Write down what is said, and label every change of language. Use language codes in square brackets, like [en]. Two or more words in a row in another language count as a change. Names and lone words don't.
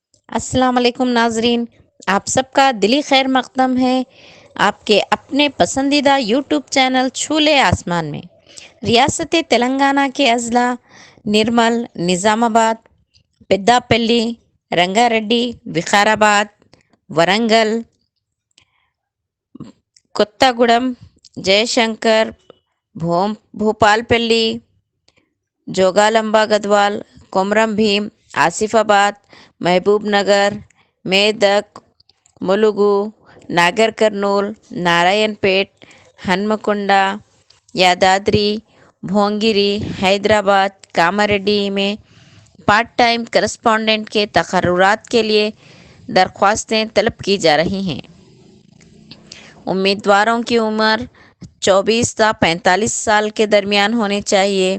[ur] السلام علیکم ناظرین، آپ سب کا دلی خیر مقدم ہے آپ کے اپنے پسندیدہ یوٹیوب چینل چھولے آسمان میں۔ ریاست تلنگانہ کے اضلاع نرمل، نظام آباد، پیداپلی، رنگا ریڈی، وقار آباد، ورنگل، కొత్తగూడెం، జయశంకర్، భూపాల్ పల్లి، జోగాలంబ గద్వాల్، కొమరం భీం, ఆసిఫాబాద్, మహబూబ్ నగర్, మేదక్, ములుగు, నాగర్ కర్నూల్, నారాయణపేట్, హన్మకొండ, یادادری، بھونگیری، حیدرآباد، کاماریڈی میں [en] part time [ur] کرسپونڈنٹ کے تقررات کے لیے درخواستیں طلب کی جا رہی ہیں. امیدواروں کی عمر 24 تا 45 سال کے درمیان ہونی چاہیے.